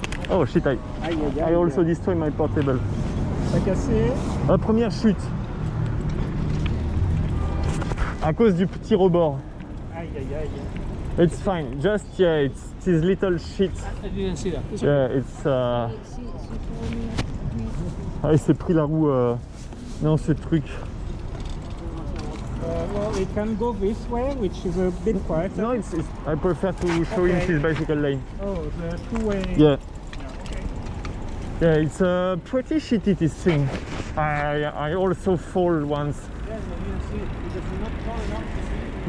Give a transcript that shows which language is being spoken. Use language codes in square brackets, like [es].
[en] Oh shit, I also destroy my portable. [fr] t'as cassé. Première chute. À cause du petit rebord. Aïe. [en] It's fine. Just it's this little shit. I didn't see that. It's okay. Yeah, it's She told me [fr] Ah, il s'est pris la roue dans ce truc. [en] Well, it can go this way, which is a bit quieter. No, I prefer to show him this bicycle lane. Oh, the two-way. Yeah. Okay. Yeah, it's pretty shitty, this thing. I also fall once. Yeah, you didn't see it because we're not tall enough to see it.